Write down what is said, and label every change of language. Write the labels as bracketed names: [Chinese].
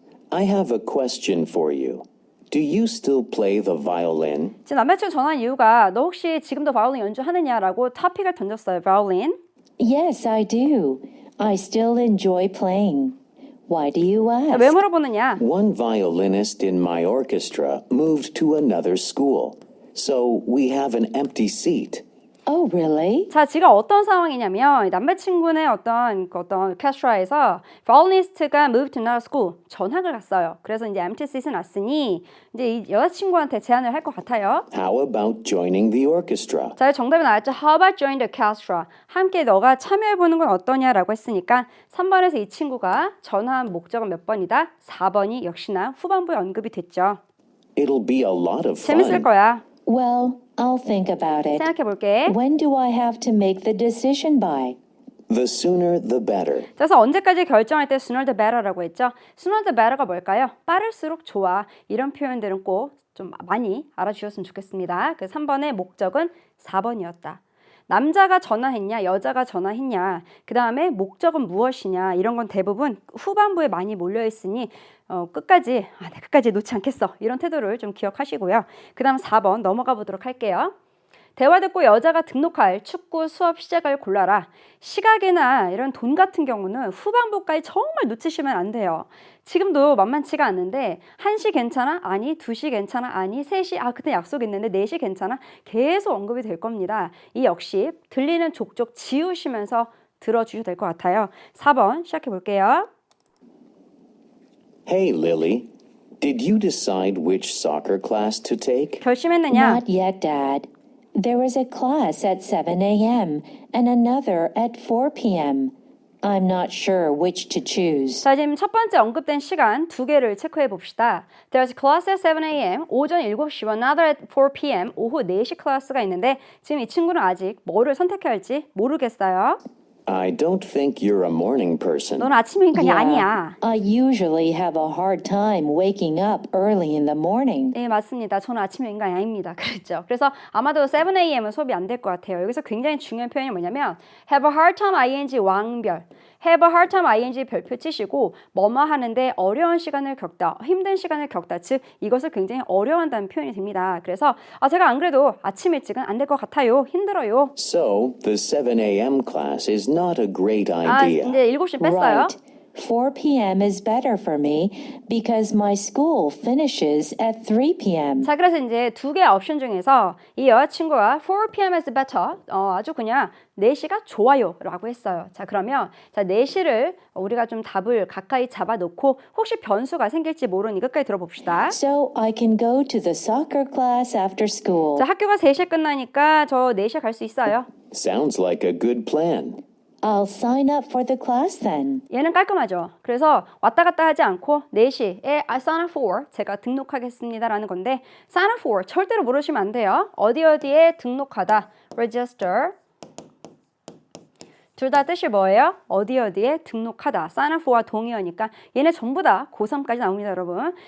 [English] I have a question for you. Do you still play the violin? [Korean] 지금 남자친구 전화한 이유가 너 혹시 지금도 바이올린 연주하느냐라고 토픽을 던졌어요. 바이올린. [English] Yes, I do. I still enjoy playing. Why do you [Korean] 자, [English] ask? [Korean] 왜 물어보느냐? [English] One violinist in my orchestra moved to another school, so we have an empty seat. Oh, really? [Korean] 자, 지금 어떤 상황이냐면 남자친구네 어떤 오케스트라에서 바이올리니스트가 [English] move to another school [Korean] 전학을 갔어요. 그래서 이제 [English] empty seat [Korean] 은 났으니 이제 이 여자친구한테 제안을 할 것 같아요. [English] How about joining the orchestra? [Korean] 자, 정답이 나왔죠. [English] How about join the orchestra? [Korean] 함께 너가 참여해보는 건 어떠냐라고 했으니까 3번에서 이 친구가 전화한 목적은 몇 번이다? 4번이 역시나 후반부에 언급이 됐죠. [English] It'll be a lot of [Korean] 재밌을 [English] fun. [Korean] 거야. [English] Well, I'll think about it. [Korean] 생각해볼게. [English] When do I have to make the decision by? The sooner the better. [Korean] 그래서 언제까지 결정할 때 [English] sooner the better [Korean] 라고 했죠. [English] sooner the better [Korean] 가 뭘까요? 빠를수록 좋아. 이런 표현들은 꼭 좀 많이 알아주셨으면 좋겠습니다. 그 3번의 목적은 4번이었다. 남자가 전화했냐, 여자가 전화했냐, 그 다음에 목적은 무엇이냐 이런 건 대부분 후반부에 많이 몰려있으니 끝까지 놓지 않겠어. 이런 태도를 좀 기억하시고요. 그 다음 4번 넘어가 보도록 할게요. 대화 듣고 여자가 등록할 축구 수업 시작을 골라라. 시각이나 이런 돈 같은 경우는 후반부까지 정말 놓치시면 안 돼요. 지금도 만만치가 않는데 1시 괜찮아? 아니. 2시 괜찮아? 아니. 3시? 그때 약속 있는데 4시 괜찮아? 계속 언급이 될 겁니다. 이 역시 들리는 족족 지우시면서 들어주셔도 될 것 같아요. 4번 시작해 볼게요. [English] Hey, Lily. Did you decide which soccer class to take? [Korean] 결심했느냐? [English] Not yet, Dad. There is a class at 7 a.m. and another at 4 p.m. I'm not sure which to choose. [Korean] 자, 지금 첫 번째 언급된 시간 두 개를 체크해 봅시다. [English] There's a class at 7 a.m. [Korean] 오전 7시와 [English] another at 4 p.m. [Korean] 오후 4시 클래스가 있는데 지금 이 친구는 아직 뭐를 선택해야 할지 모르겠어요. [English] I don't think you're a morning person. [Korean] 넌 아침 인간이 아니야. [English] I usually have a hard time waking up early in the morning. [Korean] 네, 맞습니다. 저는 아침 인간이 아닙니다. 그랬죠. 그래서 아마도 7 a.m.은 수업이 안 될 것 같아요. 여기서 굉장히 중요한 표현이 뭐냐면 [English] have a hard time ing [Korean] 왕별. [English] have a hard time ing [Korean] 별표 치시고 뭐뭐 하는데 어려운 시간을 겪다, 힘든 시간을 겪다. 즉 이것을 굉장히 어려워한다는 표현이 됩니다. 그래서 제가 안 그래도 아침 일찍은 안 될 것 같아요. 힘들어요. [English] So, the 7 a.m. class is not a great idea. [Korean] 이제 7시 뺐어요. [English] Right. 4 p.m. is better for me because my school finishes at 3 p.m. [Korean] 자, 그래서 이제 두 개의 옵션 중에서 이 여자친구가 4 p.m. [English] is better. [Korean] 아주 그냥 4시가 좋아요 라고 했어요. 자, 그러면 4시를 우리가 좀 답을 가까이 잡아놓고 혹시 변수가 생길지 모르니 끝까지 들어봅시다. [English] So I can go to the soccer class after school. [Korean] 자, 학교가 3시에 끝나니까 저 4시에 갈 수 있어요. [English] Sounds like a good plan. I'll sign up for the class then. [Korean] 얘는 깔끔하죠. 그래서 왔다 갔다 하지 않고 4시에 [English] I sign up for [Korean] 제가 등록하겠습니다 라는 건데 [English] sign up for [Korean] 절대로 모르시면 안 돼요. 어디에 등록하다 register 둘 다 뜻이 뭐예요? 어디에 등록하다. [English] sign up for [Korean] 와 동의어니까 얘네 전부 다 고3까지 나옵니다, 여러분.